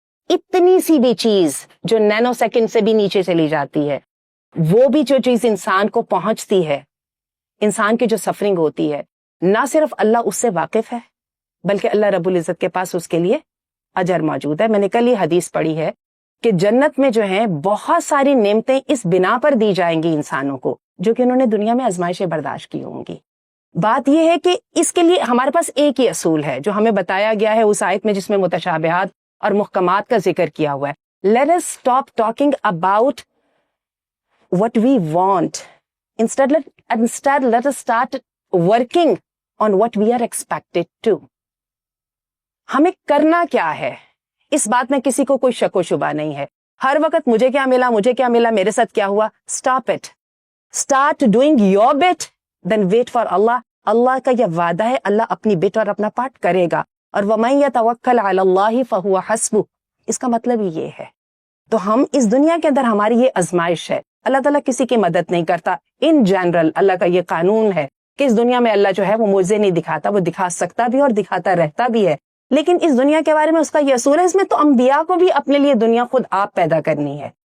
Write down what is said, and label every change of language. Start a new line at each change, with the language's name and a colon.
Urdu: اتنی سی بھی چیز جو نینو سیکنڈ سے بھی نیچے چلی جاتی ہے، وہ بھی جو چیز انسان کو پہنچتی ہے، انسان کی جو سفرنگ ہوتی ہے، نہ صرف اللہ اس سے واقف ہے بلکہ اللہ رب العزت کے پاس اس کے لیے اجر موجود ہے. میں نے کل یہ حدیث پڑھی ہے کہ جنت میں جو ہیں بہت ساری نعمتیں اس بنا پر دی جائیں گی انسانوں کو جو کہ انہوں نے دنیا میں آزمائشیں برداشت کی ہوں گی. بات یہ ہے کہ اس کے لیے ہمارے پاس ایک ہی اصول ہے جو ہمیں بتایا گیا ہے اس آیت میں جس میں متشابہات اور محکمات کا ذکر کیا ہوا ہے.
English: Let us stop talking about what we want. Instead, let us start working on what we are expected to.
Urdu: ہمیں کرنا کیا ہے، اس بات میں کسی کو کوئی شک و شبہ نہیں ہے. ہر وقت مجھے کیا ملا، مجھے کیا ملا، میرے ساتھ کیا ہوا.
English: Stop it. Start doing your bit, then wait for Allah.
Urdu: اللہ کا یہ وعدہ ہے، اللہ اپنی بٹ اور اپنا پارٹ کرے گا. اور
Arabic: وَمَن يَتَوَكَّلْ عَلَى اللَّهِ فَهُوَ حَسْبُهُ،
Urdu: اس کا مطلب ہی یہ ہے. تو ہم اس دنیا کے اندر ہماری یہ آزمائش ہے، اللہ تعالیٰ کسی کی مدد نہیں کرتا. ان جنرل اللہ کا یہ قانون ہے کہ اس دنیا میں اللہ جو ہے وہ معجزے نہیں دکھاتا، وہ دکھا سکتا بھی اور دکھاتا رہتا بھی ہے، لیکن اس دنیا کے بارے میں اس کا یہ اصول ہے، اس میں تو انبیاء کو بھی اپنے لیے دنیا خود آپ پیدا کرنی ہے.